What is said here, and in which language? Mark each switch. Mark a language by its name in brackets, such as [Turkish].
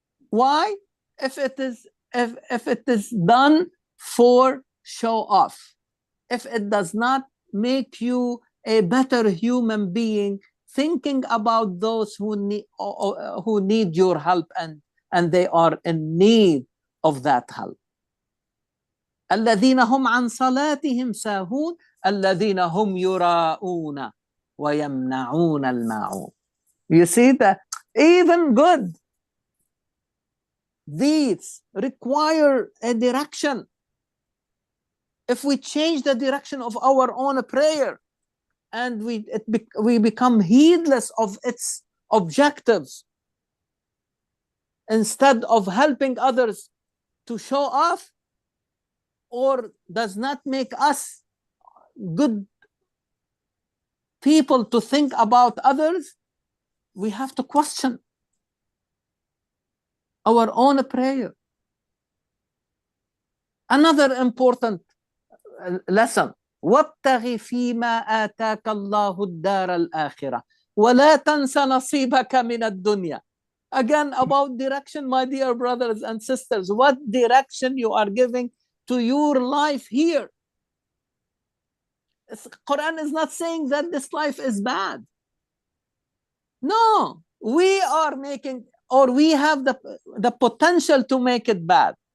[English] Why? If it is done for show off, if it does not make you a better human being, thinking about those who need your help and they are in need of that help. [Arabic] الذين هم عن صلاتهم ساهون الذين هم يراءون ويمنعون الماعون. [English] You see that even good deeds require a direction. If we change the direction of our own prayer and we become heedless of its objectives, instead of helping others to show off, or does not make us good people to think about others, we have to question our own prayer. Another important lesson: [Arabic] وَابْتَغِ فِيمَا آتَاكَ اللَّهُ الدَّارَ الْآخِرَةَ وَلَا تَنْسَ نَصِيبَكَ مِنَ الدُّنْيَا. [English] Again, about direction, my dear brothers and sisters. What direction you are giving to your life here? Quran is not saying that this life is bad. No, we are making, or we have the potential to make it bad.